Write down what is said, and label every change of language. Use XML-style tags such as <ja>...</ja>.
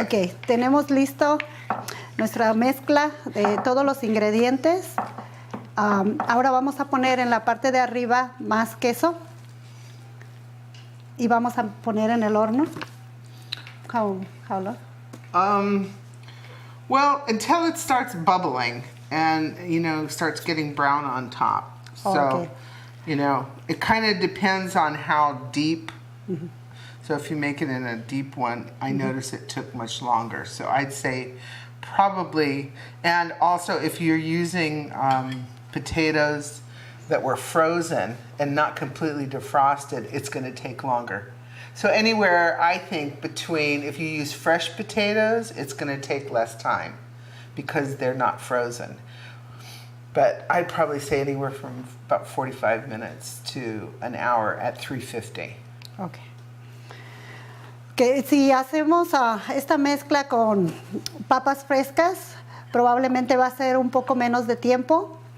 <es>Ok, tenemos listo nuestra mezcla de todos los ingredientes. Ahora vamos a poner en la parte de arriba más queso y vamos a poner en el horno.</es> <en>How long? Well, until it starts bubbling and, you know, starts getting brown on top. So, Okay. you know, it kind of depends on how deep. So if you make it in a deep one, I notice it took much longer. So I'd say probably, and also if you're using potatoes that were frozen and not completely defrosted, it's going to take longer. So anywhere, I think, between, if you use fresh potatoes, it's going to take less time because they're not frozen. But I'd probably say anywhere from about 45 minutes to an hour at 350. Okay.</en> <es>Que si hacemos esta mezcla con papas frescas, probablemente va a ser un poco menos de tiempo.</es>